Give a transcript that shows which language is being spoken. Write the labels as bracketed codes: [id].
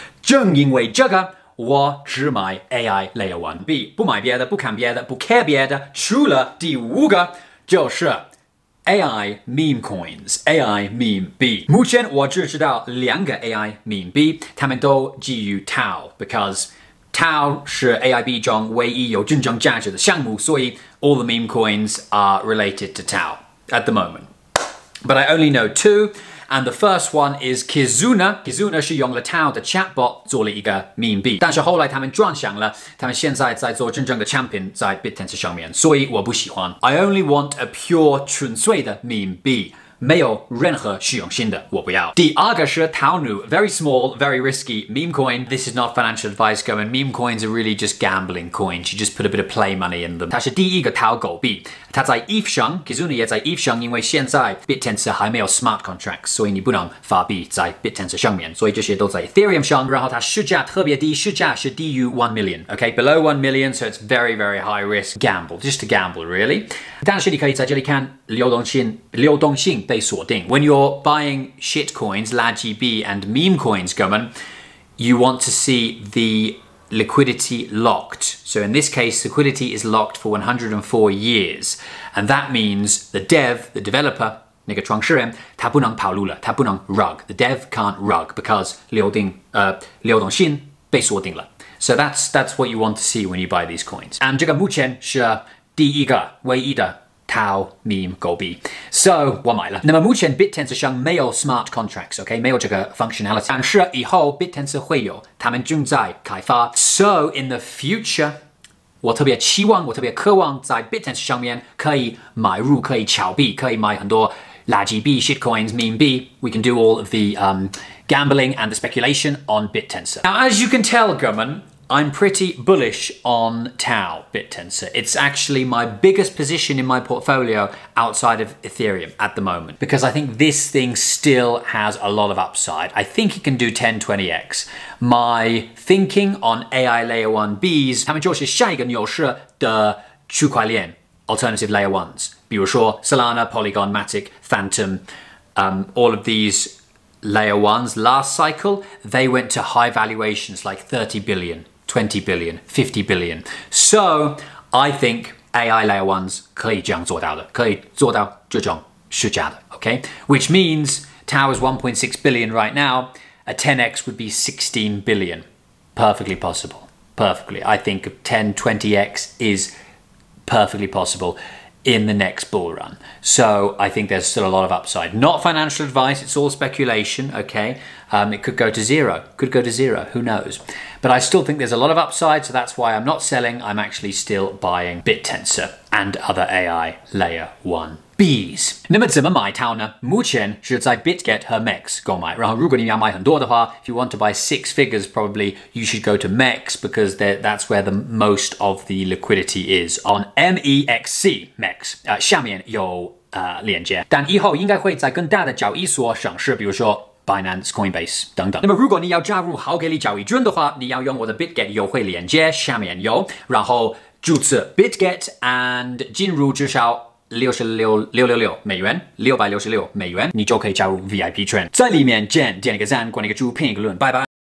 [zh] 正因为这个，我只买 AI Layer 1 币，不买别的，不看别的，不 care 别的，除了第5个就是 AI meme coins，AI meme 币。目前我只知道2个 AI meme 币，它们都基于 TAO，because TAO 是 AI 币中唯一有真正价值的项目，所以 [en] all the meme coins are related to TAO at the moment. But I only know 2. And the first one is [zh] kizuna。kizuna 是用了 TAO 的 chatbot 做了一个 meme 币，但是后来他们转向了，他们现在在做真正的产品在 Bittensor 上面，所以我不喜欢。 [en] I only want a pure [zh] 纯粹的 [en] meme 币。 [zh] 没有任何虚荣心的，我不要。第2个是 [en] taonu, very small, very risky meme coin. This is not financial advice going. Meme coins are really just gambling coins. You just put a bit of play money in them. [zh] 它是第1个 TAO 狗币，它在 ETH 上 ，Kizuna 也在 ETH 上，因为现在 Bittensor 还没有 smart contracts， 所以你不能发币在 Bittensor 上面，所以这些都在 Ethereum 上。然后它市价特别低，市价是低于1 million. [en] Okay, below 1 million, so it's very, very high risk gamble, just a gamble really. [zh] 但是你可以在这里看流动性被锁定。 [en] When you're buying shit coins, [zh] 垃圾币 [en] and meme coins, 哥们 you want to see the liquidity locked. So in this case, liquidity is locked for 104 years. And that means the developer, [zh] 那个创始人，他不能跑路了，他不能 [en] rug. The dev can't rug because [zh] 流动性被锁定了。 [en] So that's what you want to see when you buy these coins. [zh] And 这个目前是第1个唯一的 TAO meme 狗币 ，so 我买了。那么目前 Bittensor 上没有 smart contracts，OK，、没有这个 functionality， 但是以后 Bittensor 会有，他们正在开发。 [en] So in the future， [zh] 我特别期望，我特别渴望在 Bittensor 上面可以买入，可以炒币，可以买很多垃圾币、shit coins、meme 币。 [en] We can do all of the gambling and the speculation on Bittensor. Now, as you can tell, 哥们。 I'm pretty bullish on TAO Bittensor. It's actually my biggest position in my portfolio outside of Ethereum at the moment because I think this thing still has a lot of upside. I think it can do 10, 20x. My thinking on AI Layer 1 Bs, [zh] 他们就是下一个牛市的区块链 [en] alternative Layer 1s. [zh] 比如说 [en] Solana, Polygon, Matic, Phantom, all of these Layer 1s last cycle, they went to high valuations like 30 billion. 20 billion, 50 billion. So I think [zh] AI Layer 1s 可以这样做到的，可以做到这种市价的 okay? [en] Which means TAO is 1.6 billion right now. A 10x would be 16 billion. Perfectly possible. Perfectly. I think 10, 20x is perfectly possible in the next bull run. So I think there's still a lot of upside. Not financial advice, it's all speculation, okay? It could go to zero, who knows? But I still think there's a lot of upside, so that's why I'm not selling, I'm actually still buying Bittensor and other AI Layer 1 Bs. [zh] 那么怎么买TAO呢？目前是在 BitGet 和 MEX 购买。然后如果你要买很多的话 [en] if you want to buy 6 figures, probably you should go to MEX because that's where the most of the liquidity is on MEXC MEX. [zh] 下面有链接，但以后应该会在更大的交易所上市，比如说 Binance, Coinbase 等等。那么如果你要加入好给力交易券的话，你要用我的 BitGet 优惠链接，下面有，然后注册 BitGet and 进入至少666美元，666美元，你就可以加入 VIP 圈。在里面点一个赞，关一个注，评一个论，拜拜。